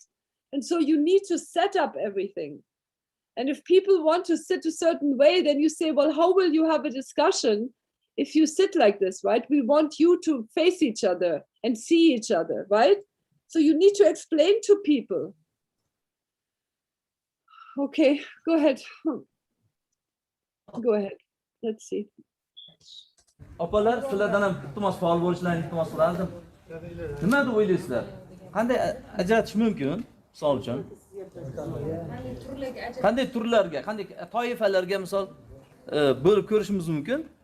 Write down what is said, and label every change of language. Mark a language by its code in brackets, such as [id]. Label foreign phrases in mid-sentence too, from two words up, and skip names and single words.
[en] And so you need to set up everything. And if people want to sit a certain way, then you say, well, how will you have a discussion if you sit like this, right? We want you to face each other and see each other, right? So you need to explain to people. Okay, go ahead. Go ahead. Let's see. [uz] Opalar, sizlardan ham iltimos faol bo'lishlaringizni iltimos qilardim. Nima deb o'ylaysizlar? Qanday ajratish mumkin? Misol uchun. Qanday turlarga, qanday toifalarga misol bo'lib ko'rishimiz mumkin?